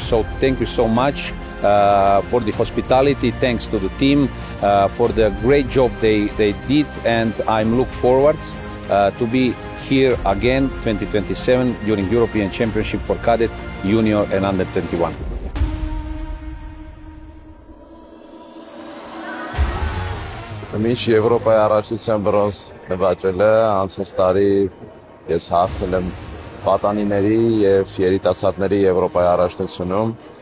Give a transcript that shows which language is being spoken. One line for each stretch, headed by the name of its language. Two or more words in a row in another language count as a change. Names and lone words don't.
English: So thank you so much for the hospitality, thanks to the team for the great job they did, and I'm look forward to be here again 2027 during European Championship for Cadet, Junior and Under 21.
Armenian: Մինչ Եվրոպայի առաջնության բրոնզ նվաճել է, անցած տարի ես հաղթել եմ պատանիների եւ երիտասարդների Եվրոպայի առաջնությունում։